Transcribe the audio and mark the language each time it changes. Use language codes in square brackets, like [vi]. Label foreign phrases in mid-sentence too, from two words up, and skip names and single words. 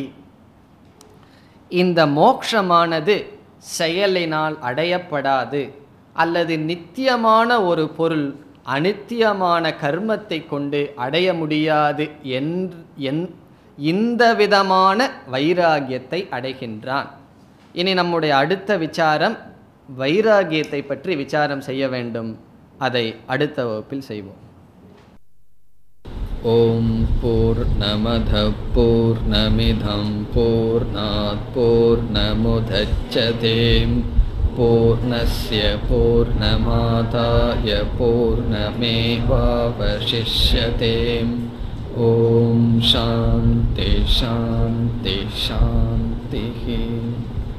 [ta] இந்த மோக்ஷமானது செயலினால் அடையப்படாது, அல்லது நித்தியமான ஒரு பொருள் அனித்தியமான கர்மத்தை கொண்டு அடைய முடியாது இந்த விதமான வைராகியத்தை அடைகின்றான். இனி நம்முடைய அடுத்த விசாரம் வைராகியத்தை பற்றி விசாரம் செய்ய வேண்டும். அதை அடுத்த வகுப்பில் செய்வோம். [sa] ओम् पूर्णमदः पूर्णमिदं पूर्णात् पूर्णमुदच्यते पूर्णस्य पूर्णमादाय पूर्णमेवावशिष्यते. ओम् शान्ति शान्ति शान्ति.